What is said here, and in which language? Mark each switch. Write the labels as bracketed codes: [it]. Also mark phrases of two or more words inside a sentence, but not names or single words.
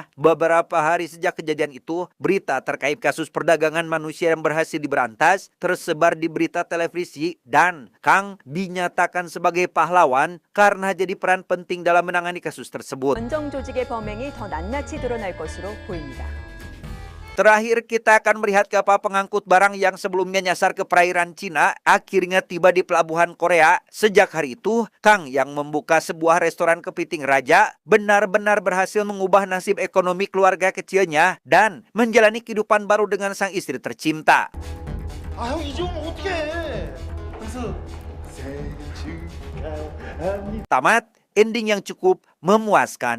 [id] Beberapa hari sejak kejadian itu, berita terkait kasus perdagangan manusia yang berhasil diberantas tersebar di berita televisi dan Kang dinyatakan sebagai pahlawan karena jadi peran penting dalam menangani kasus tersebut. [ko] 원정 조직의 범행이 더 낱낱이 드러날 것으로 보입니다. [id] Terakhir kita akan melihat kapal pengangkut barang yang sebelumnya nyasar ke perairan Cina akhirnya tiba di pelabuhan Korea. Sejak hari itu, Kang yang membuka sebuah restoran kepiting raja benar-benar berhasil mengubah nasib ekonomi keluarga kecilnya dan menjalani kehidupan baru dengan sang istri tercinta. [ko] 아, 형 이제 오면 어떡해? 그래서 생일 축하합니다. [id] Tamat, ending yang cukup memuaskan.